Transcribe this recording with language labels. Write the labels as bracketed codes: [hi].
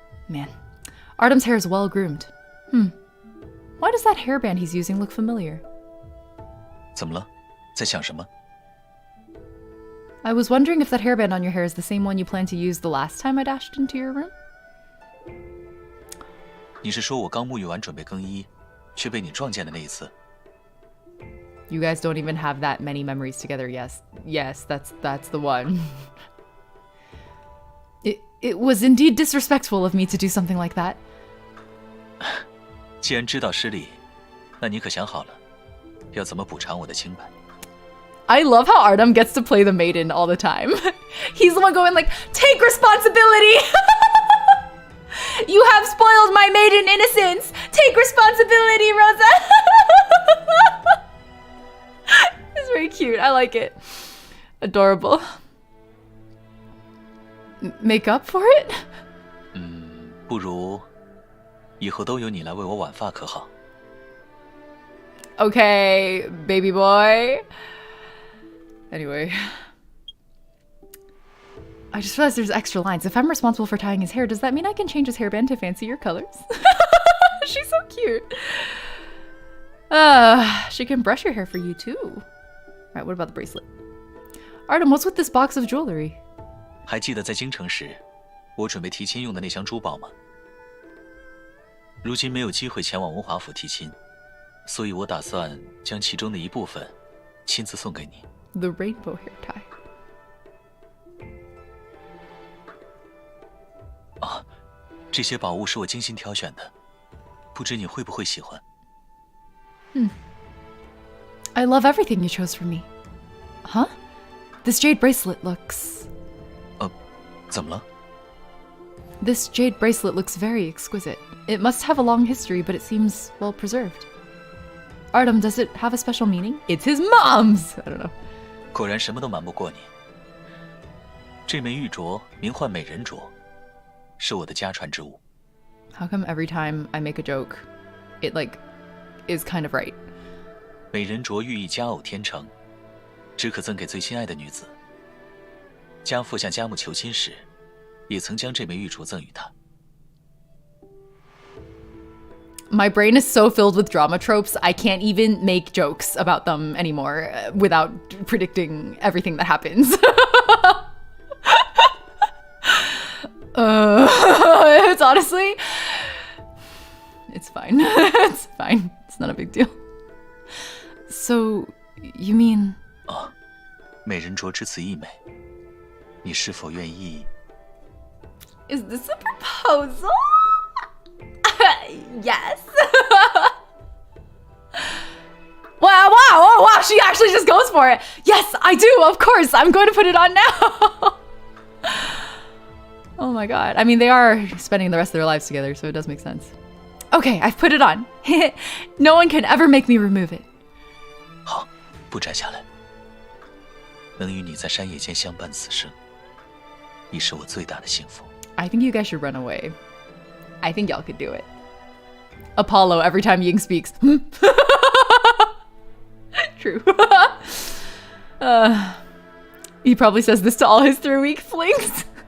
[en] Man, Artem's hair is well groomed. Why does that hairband he's using look familiar? [zh] 怎么了？在想什么？ [en] I was wondering if that hairband on your hair is the same one you planned to use the last time I dashed into your room? [zh] 你是说我刚沐浴完准备更衣，却被你撞见的那一次？ [en] You guys don't even have that many memories together. Yes, that's the one. It was indeed disrespectful of me to do something like that. [zh] 既然知道失礼，那你可想好了，要怎么补偿我的清白？ [en] I love how Artem gets to play the maiden all the time. He's the one going like, take responsibility! You have spoiled my maiden innocence! Take responsibility, Rosa! It's very cute. I like it. Adorable. Make up for it? [zh] 不如以后都由你来为我挽发，可好？ [en] Okay, baby boy. Anyway. I just realized there's extra lines. If I'm responsible for tying his hair, does that mean I can change his hairband to fancier colors? She's so cute. She can brush your hair for you too. Alright, what about the bracelet? Artem, what's with this box of jewelry? [zh] 还记得在京城时，我准备提亲用的那箱珠宝吗？如今没有机会前往文华府提亲，所以我打算将其中的一部分亲自送给你。 [en] The rainbow hair tie. [zh] 啊，这些宝物是我精心挑选的，不知你会不会喜欢？ [en] I love everything you chose for me. Huh? This jade bracelet looks... [zh] 怎么了？ [en] This jade bracelet looks very exquisite. It must have a long history, but it seems well preserved. Artem, does it have a special meaning? It's his mom's! I don't know. [zh] 果然什么都瞒不过你。这枚玉镯名唤美人镯，是我的家传之物。 [en] How come every time I make a joke, it like is kind of right? [zh] 美人镯寓意佳偶天成，只可赠给最心爱的女子。家父向家母求亲时，也曾将这枚玉镯赠予她。 [en] My brain is so filled with drama tropes, I can't even make jokes about them anymore without predicting everything that happens. It's honestly... It's fine. It's fine. It's not a big deal. So, you mean... [zh] 美人镯只此一枚，你是否愿意？ [en] Is this a proposal? Yes. Wow, she actually just goes for it. Yes, I do, of course. I'm going to put it on now. Oh my god. I mean, they are spending the rest of their lives together, so it does make sense. Okay, I've put it on. No one can ever make me remove it. [zh] 好，不摘下来。能与你在山野间相伴此生，已是我最大的幸福。 [en] I think you guys should run away. I think y'all could do it. Apollo, every time Ying speaks. True. He probably says this to all his 3-week flings.